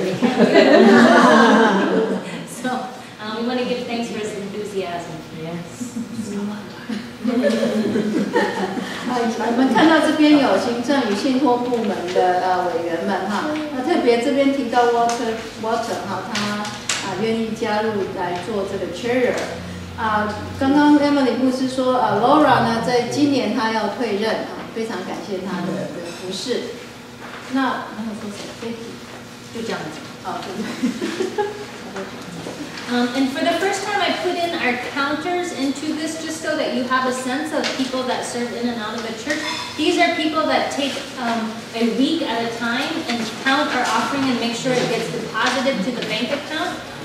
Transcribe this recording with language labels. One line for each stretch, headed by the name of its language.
English: You can't do it. So we want to give thanks for his enthusiasm. Yes.
Chinese: 我们看到这边有行政与信托部门的委员们哈，那特别这边提到 Walter 哈，他愿意加入来做这个 chair。刚刚 Emily 牧师说Laura 呢，在今年她要退任非常感谢她的服侍。那还有说谁 ？Becky 就这样子。对。
English: And for the first time, I put in our counters into this just so that you have a sense of people that serve in and out of the church. These are people that take a week at a time and count our offering and make sure it gets deposited to the bank account.